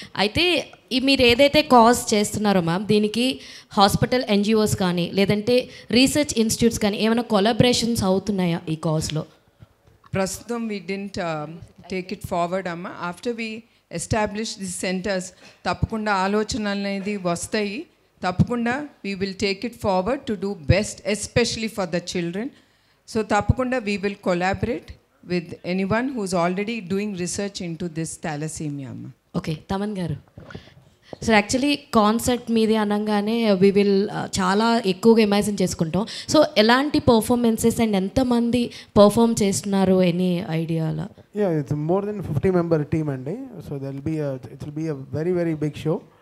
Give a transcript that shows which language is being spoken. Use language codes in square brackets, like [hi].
[te] అయితే మీరు ఏదైతే కాజ్ చేస్తున్నారో మ్యామ్, దీనికి హాస్పిటల్ ఎన్జిఓస్ కానీ లేదంటే రీసెర్చ్ ఇన్స్టిట్యూట్స్ కానీ ఏమైనా కొలాబరేషన్స్ అవుతున్నాయా ఈ కాజ్లో? ప్రస్తుతం [en] we didn't take it forward [te] అమ్మ. [en] after we establish the centres [te] తప్పకుండా ఆలోచనలు అనేది వస్తాయి. తప్పకుండా [en] We will take it forward to do best, especially for the children. So [te] తప్పకుండా [en] We will collaborate with anyone who's already doing research into this thalassemia. [te] Okay, Thaman గారు. So actually concert మీది అనగానే we will చాలా ఎక్కువగా imagine చేసుకుంటాం. So ఎలాంటి performances and ఎంతమంది perform చేస్తున్నారు, any ఐడియాలా? [en] Yeah, it's more than 50-member team అండి. So it will be a very very big show.